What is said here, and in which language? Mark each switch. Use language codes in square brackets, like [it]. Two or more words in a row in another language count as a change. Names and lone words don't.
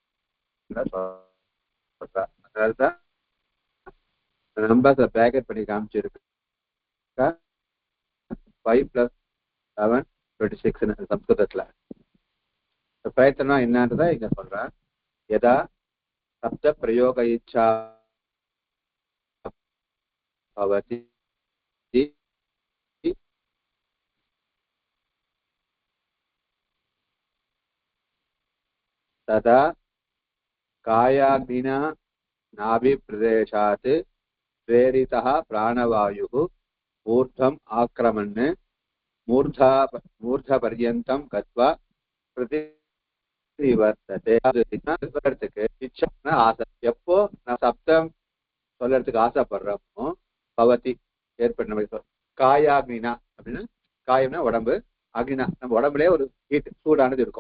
[ta] அதனால்தான் நம்பர்ஸை பேக்கெட் பண்ணி காமிச்சிருக்கு. 5 + 7 26 சம்ஸ்கிருதத்துல. பிரயத்தனம் என்னன்றதா இங்க சொல்றேன். [sa] यदा शब्द प्रयोग इच्छा பவதி तदा कायाग्निना नाभिप्रदेशात् प्रेरितः प्राणवायुः ऊर्ध्वम् आक्रमन् मूर्धपर्यन्तं गत्वा प्रतिवर्तते. [ta] சொல்றதுக்கு இச்சா ஆசை. எப்போ நான் சப்தம் சொல்றதுக்கு ஆசைப்படுறோமோ பவதி ஏற்பட்ட காயாக்னினா அப்படின்னா, காயம்னா உடம்பு, அக்னினா நம்ம உடம்புலயே ஒரு ஹீட், சூடானது இருக்கும்.